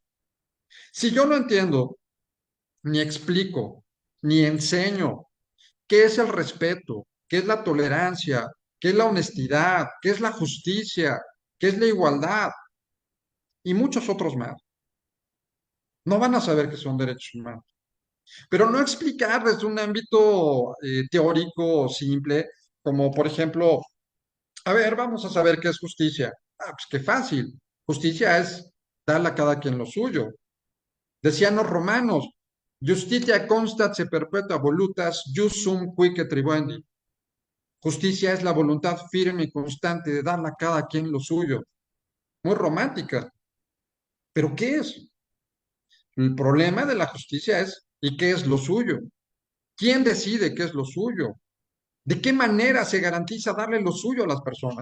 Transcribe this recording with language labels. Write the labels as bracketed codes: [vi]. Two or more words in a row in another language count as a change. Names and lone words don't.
[es] Si yo no entiendo, ni explico, ni enseño qué es el respeto, qué es la tolerancia, qué es la honestidad, qué es la justicia, qué es la igualdad y muchos otros más, no van a saber qué son derechos humanos. Pero no explicar desde un ámbito teórico simple, como por ejemplo, a ver, vamos a saber qué es justicia. Ah, pues qué fácil. Justicia es darle a cada quien lo suyo. Decían los romanos, [la] justitia constat se perpetua volutas, jus sum quique tribuendi. [es] Justicia es la voluntad firme y constante de darle a cada quien lo suyo. Muy romántica. ¿Pero qué es? El problema de la justicia es, ¿y qué es lo suyo? ¿Quién decide qué es lo suyo? ¿De qué manera se garantiza darle lo suyo a las personas?